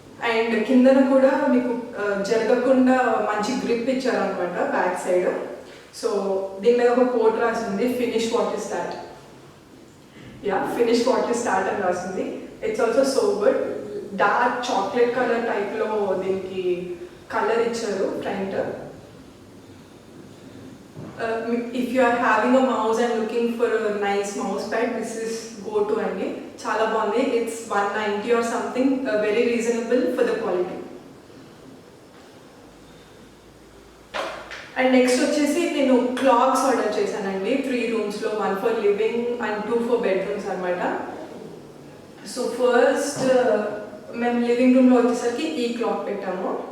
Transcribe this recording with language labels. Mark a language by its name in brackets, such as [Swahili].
[Telugu] And కిందన కూడా మీకు జరగకుండా మంచి గ్రిప్ ఇచ్చారనమాట బ్యాక్ సైడ్. [English] so [Telugu] దీని మీద ఒక కోట్ రాసింది, [English] Finish what is start. Finish what is start [Telugu] అని రాసింది. [English] It's also so good. [Telugu] Dark chocolate colour టైప్లో దీనికి కలర్ ఇచ్చారు front. [English] If you are having a mouse and looking for a nice mouse pad, this is go to [Telugu] అండి, చాలా బాగుంది. [English] It's 190 or something, very reasonable for the quality. [Telugu] And next వచ్చేసి నేను clocks order చేశానండి 3 రూమ్స్లో, [English] 1 for living and 2 for bedrooms [Telugu] అనమాట. So first మేము living రూమ్లో వచ్చేసరికి ఈ క్లాక్ పెట్టాము.